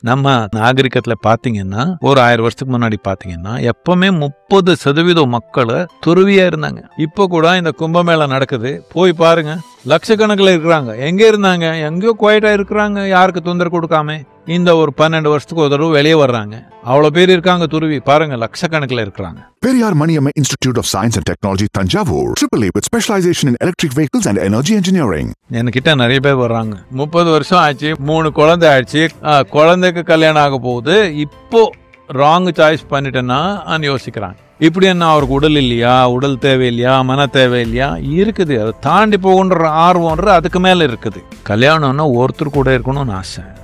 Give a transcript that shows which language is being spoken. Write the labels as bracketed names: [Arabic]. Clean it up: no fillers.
[Tamil] நம்ம நாகரிகத்துல பாத்தீங்கன்னா ஒரு 1000 வருஷத்துக்கு முன்னாடி பாத்தீங்கன்னா எப்பவுமே 30% மக்கள் துறவியா இருந்தாங்க. இப்போ கூட இந்த கும்பமேளா நடக்குது, போய் பாருங்க, லட்சக்கணக்கில் இருக்கிறாங்க. எங்க இருந்தாங்க? எங்கேயோ குவைட்டா இருக்கிறாங்க, யாருக்கு தொந்தரவு கொடுக்காம. இந்த ஒரு 12 வருஷத்துக்கு ஒரு தடவை வெளியே வர்றாங்க. அவ்வளவு பேர் இருக்காங்க துருவி, பாருங்க, லட்சக்கணக்கில் இருக்கிறாங்க. [English] Periyar Maniamma Institute of Science and Technology, Tanjavur, AAA with specialization in electric vehicles and energy engineering. [Tamil] என்கிட்ட நிறைய பேர் வர்றாங்க. 30 வருஷம் ஆச்சு, 3 குழந்தை ஆச்சு, குழந்தைக்கு கல்யாணம் ஆக போகுது, இப்போ ராங் சாய்ஸ் பண்ணிட்டேன்னா யோசிக்கிறாங்க. இப்படி என்ன அவருக்கு உடல் இல்லையா, உடல் தேவை இல்லையா, மன தேவை இல்லையா? இருக்குது. அதை தாண்டி போகுன்ற ஆர்வம்ன்ற அதுக்கு மேல இருக்குது. கல்யாணம்னா ஒருத்தர் கூட இருக்கணும்னு ஆசை.